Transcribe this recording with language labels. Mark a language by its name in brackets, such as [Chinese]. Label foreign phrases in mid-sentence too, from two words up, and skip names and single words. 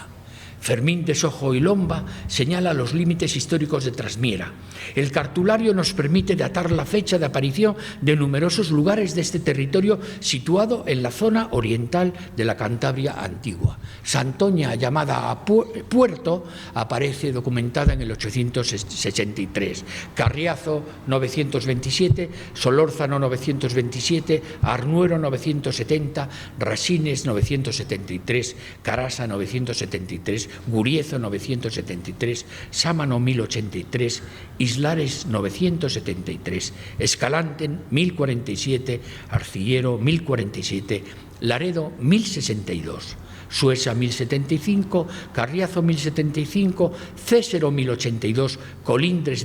[Spanish] Fermín de Sojo y Lomba señala los límites históricos de Trasmiera. El cartulario nos permite datar la fecha de aparición de numerosos lugares de este territorio situado en la zona oriental de la Cantabria antigua. Santoña, llamada a Puerto, aparece documentada en el 863, Carriazo 927, Solórzano 927, Arnuero 970, Rasines 973, Carasa 973, Guriezo 973, Sámano 1083, Islares 973, Escalante 1047, Arcillero 1047, Laredo 1062, Suesa 1075, Carriazo 1075, Césero 1082, Colindres